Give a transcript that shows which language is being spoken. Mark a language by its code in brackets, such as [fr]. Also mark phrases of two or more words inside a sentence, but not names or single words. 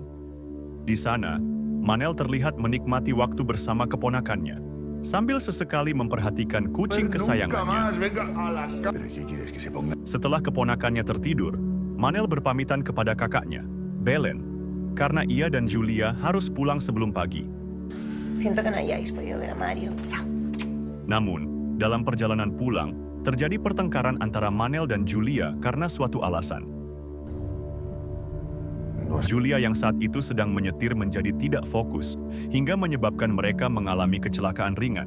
[id] Di sana, Manel terlihat menikmati waktu bersama keponakannya, sambil sesekali memperhatikan kucing kesayangannya. Setelah keponakannya tertidur, Manel berpamitan kepada kakaknya, Belen, karena ia dan Julia harus pulang sebelum pagi. [es] Siento que no hayáis podido ver a Mario. [id] Namun, dalam perjalanan pulang, terjadi pertengkaran antara Manel dan Julia karena suatu alasan. Julia yang saat itu sedang menyetir menjadi tidak fokus, hingga menyebabkan mereka mengalami kecelakaan ringan.